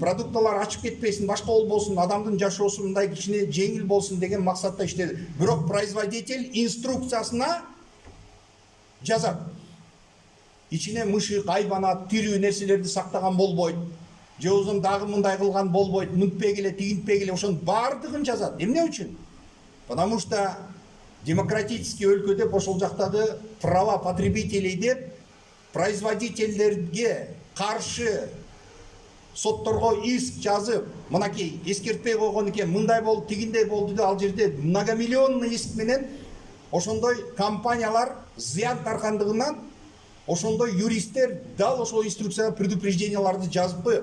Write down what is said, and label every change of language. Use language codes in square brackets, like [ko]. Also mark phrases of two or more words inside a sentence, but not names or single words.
[ky] Продукталар ачып кетпесин, башка болбосун, адамдын жашоосу мындай кичине жеңил болсун деген максатта иштетет. Бирок производитель инструкциясына жазат. Ичине мышык, айбанат, тирүү нерселерди сактаган болбойт. Же болбосо дагы мындай кылган болбойт, мынтпегиле, тигинтпегиле, ошонун баардыгын жазат. Эмне үчүн? [ru] Потому что демократический [ky] өлкөдө ошол жактады [ru] права потребителей [ky] деп производительдерге каршы сотторго иск жазып, мынакей эскертпей койгон экен, мындай болду, тигиндей болду деп ал жерде многомиллионный иск менен ошондой компаниялар зыян таркандыгынан ошондой юристтер дал ошол инструкцияга предупрежденияларды жазып коет.